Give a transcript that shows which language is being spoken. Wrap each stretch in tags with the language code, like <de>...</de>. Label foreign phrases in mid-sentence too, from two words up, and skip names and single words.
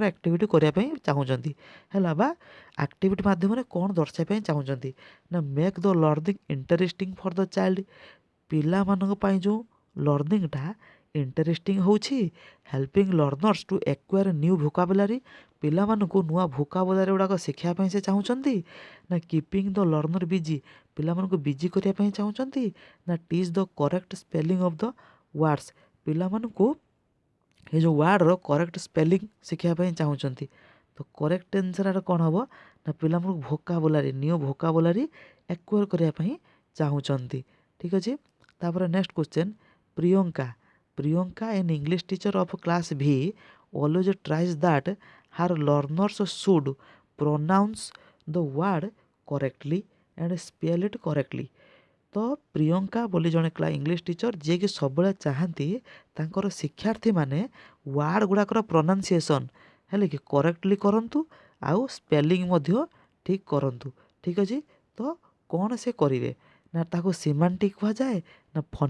<or>ଆକ୍ଟିଭିଟି କରିବା ପାଇଁ ଚାହୁଁଛନ୍ତି ହେଲା ବା ଆକ୍ଟିଭିଟି ମାଧ୍ୟମରେ କ'ଣ ଦର୍ଶାଇବା ପାଇଁ ଚାହୁଁଛନ୍ତି ନା</or> <en>make the learning interesting for the child</en> <or>ପିଲାମାନଙ୍କ ପାଇଁ ଯେଉଁ</or> <en>learning interesting</en> <or>ହେଉଛି</or> <en>helping learners to acquire new vocabulary</en> <or>ପିଲାମାନଙ୍କୁ ନୂଆ ଭୋକାବୁଲାରୀ ଗୁଡ଼ାକ ଶିଖିବା ପାଇଁ ସେ ଚାହୁଁଛନ୍ତି ନା</or> <en>keeping the learner busy</en> <or>ପିଲାମାନଙ୍କୁ ବିଜି କରିବା ପାଇଁ ଚାହୁଁଛନ୍ତି ନା</or> <en>teach the correct spelling of the words</en> <or>ପିଲାମାନଙ୍କୁ ଏ ଯେଉଁ ୱାର୍ଡ଼ର</or> <en>correct spelling</en> <or>ଶିଖିବା ପାଇଁ ଚାହୁଁଛନ୍ତି ତ</or> <en>correct answer</en> <or>କ'ଣ ହେବ ନା ପିଲାମାନଙ୍କୁ</or> <en>vocabulary new vocabulary acquire</en> <or>କରିବା ପାଇଁ ଚାହୁଁଛନ୍ତି ଠିକ୍ ଅଛି ତାପରେ</or> <en>next question</en> <or>ପ୍ରିୟଙ୍କା</or> <en>an English teacher of class V always tries that her learners should pronounce the word correctly and spell it correctly</en> <or>ତ ପ୍ରିୟଙ୍କା ବୋଲି ଜଣେ</or> <en>English teacher</en> <or>ଯିଏକି ସବୁବେଳେ ଚାହାନ୍ତି ତାଙ୍କର ଶିକ୍ଷାର୍ଥୀମାନେ ୱାର୍ଡ଼ ଗୁଡ଼ାକର ପ୍ରୋନାଉନ୍ସିଏସନ୍ ହେଲେ କି କରେକ୍ଟଲି କରନ୍ତୁ ଆଉ ସ୍ପେଲିଂ ମଧ୍ୟ ଠିକ୍ କରନ୍ତୁ ଠିକ୍ ଅଛି ତ କ'ଣ ସେ କରିବେ ନା ତାକୁ ସିମାଣ୍ଟିକ୍ କୁହାଯାଏ ନା</or>